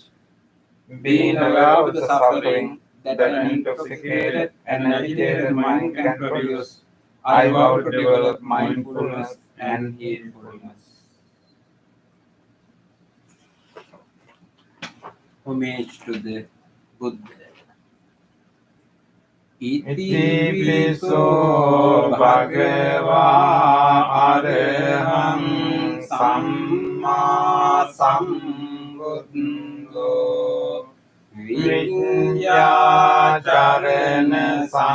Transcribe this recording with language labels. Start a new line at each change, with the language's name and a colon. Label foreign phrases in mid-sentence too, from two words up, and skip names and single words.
English: Being aware of the suffering that an intoxicated and agitated mind can produce, I vow to develop mindfulness and heedfulness. Homage to the Buddha.
Pali: Iti piso bhagavā arahang sammā sambuddho viññācarana